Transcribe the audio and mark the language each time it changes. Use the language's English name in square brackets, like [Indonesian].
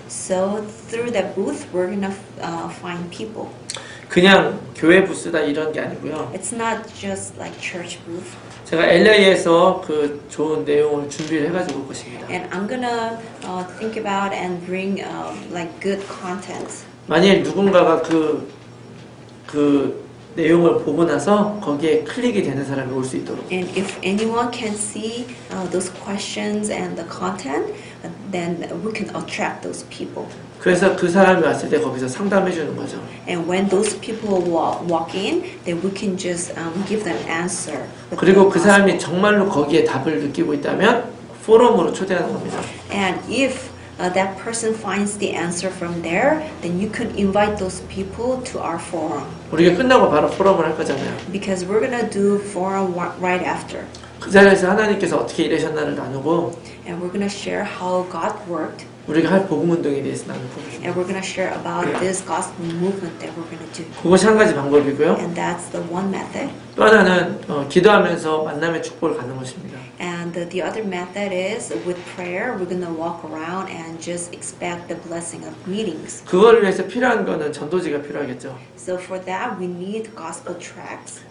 [English] So through that booth, we're gonna find people. [Korean] 그냥 교회 부스다 이런 게 아니고요. [English] It's not just like church booth. [Korean] 제가 LA에서 그 좋은 내용을 준비를 해가지고 올 것입니다. [English] And I'm gonna think about and bring like good content. [Korean] 만일 누군가가 그 내용을 보고 나서 거기에 클릭이 되는 사람이 올 수 있도록. [English] And if anyone can see those questions and the content, then we can attract those people. [Korean] 그래서 그 사람이 왔을 때 거기서 상담해 주는 거죠. [English] And when those people walk in, then we can just give them answer. with [Korean] 그리고 그 [English] the [Korean] 사람이 [English] gospel. [Korean] 정말로 거기에 답을 느끼고 있다면 포럼으로 초대하는 겁니다. [English] And if that person finds the answer from there, then you could invite those people to our forum. [Korean] 우리가 끝나고 바로 포럼을 할 거잖아요. [English] Because we're gonna do forum right after. [Korean] 그 자리에서 하나님께서 어떻게 일하셨나를 나누고 [English] And we're gonna share how God worked. [Korean] 우리가 할 복음 운동에 대해서 나누고 [English] And we're gonna share about this gospel movement that we're gonna do. [Korean] 그것이 한 가지 방법이고요. [English] And that's the one method. [Korean] 또 하나는 기도하면서 만남의 축복을 갖는 것입니다. [English] And the other method is with prayer, we're gonna walk around and just expect the blessing of meetings. [Korean] 그걸 위해서 필요한 거는 전도지가 필요하겠죠. [English] So for that, we need gospel tracts.